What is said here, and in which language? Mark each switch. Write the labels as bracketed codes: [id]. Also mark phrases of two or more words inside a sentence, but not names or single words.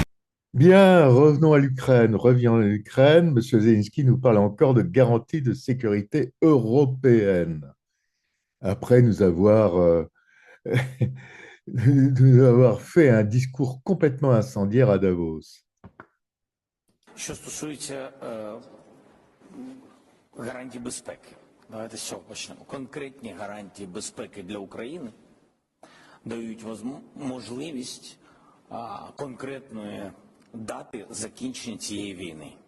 [fr] Bien, revenons à l'Ukraine. Revenons à l'Ukraine. Monsieur Zelensky nous parle encore de garantie de sécurité européenne. Après nous avoir fait un discours complètement incendiaire à Davos. [uk] Що стосується гарантій безпеки, давайте з цього почнемо. Конкретні гарантії безпеки для України дають можливість конкретної дати закінчення цієї війни.